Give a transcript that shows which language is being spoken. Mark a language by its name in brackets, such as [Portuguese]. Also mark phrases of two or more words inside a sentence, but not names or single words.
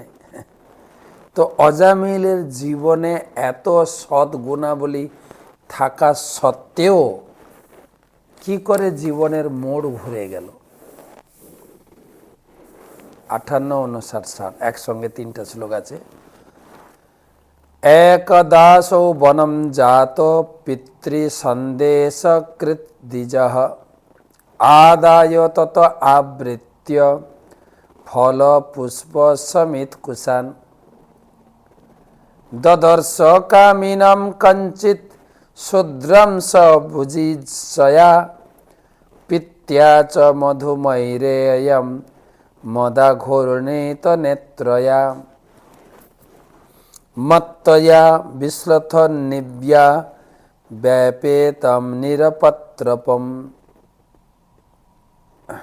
[Bangla] তো অজামিলের জীবনে এত সৎ গুণাবলী থাকা সত্ত্বেও কি করে জীবনের মোড় ঘুরে গেল? 58, 59, 60 একসঙ্গে 3টা শ্লোক আছে। [Sanskrit] একদাসৌ বনম জাত পিতৃ সন্দেশকৃত দ্বিজঃ আদায় তত আবৃত্য ফল পুষ্প সমিত কুশান দদর্শ কামিনম কঞ্চিত শূদ্রম স ভুজিষ্যয়া পিত্য়া চ মধুমৈরেয়ম মদাঘূর্ণিত নেত্রয়া মত্তয়া বিশ্লথ নিব্যা ব্যাপেতম নিরপত্রপম।